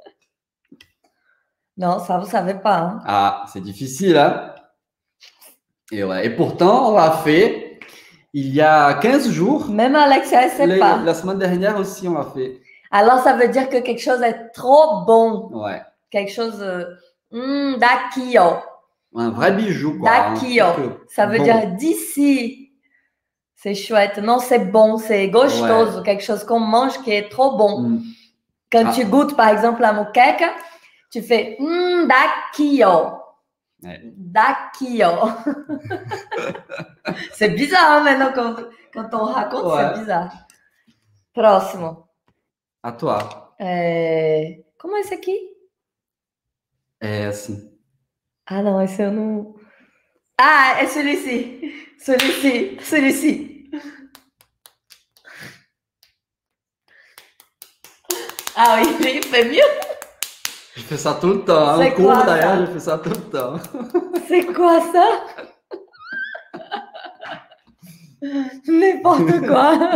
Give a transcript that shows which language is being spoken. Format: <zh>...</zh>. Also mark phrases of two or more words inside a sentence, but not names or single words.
<fr>Non, ça, vous ne savez pas. Hein. Ah, c'est difficile, hein? Et, ouais. Et pourtant, on l'a fait il y a 15 jours. Même Alexia, elle ne sait pas. La semaine dernière aussi, on l'a fait. Alors, ça veut dire que quelque chose est trop bon. Ouais. Quelque chose</fr> <pt>daqui, ó.</pt> <fr>Un vrai bijou, quoi.</fr> <pt>Daqui, ó.</pt> <fr>Ça veut dire d'ici. C'est chouette. Non, c'est bon, c'est gostoso. Ouais. Quelque chose qu'on mange qui est trop bon. Quand tu goûtes, par exemple, la moqueca, tu fais</fr> <pt>daqui, ó. Ouais. Daqui, ó.</pt> <fr>C'est bizarre, hein, maintenant, quand on raconte, c'est bizarre.</fr> <pt>Próximo.</pt> <fr>À toi.</fr> <pt>Como é esse aqui? É assim. Ah, não, esse eu não. Ah, é celui-ci.</pt> <fr>Celui-ci. Celui-ci. Ah oui, il fait mieux. Je fais ça tout le temps. Hein. C'est En cours, quoi, d'ailleurs, ça? je fais ça tout le temps. C'est quoi ça? N'importe quoi.</fr>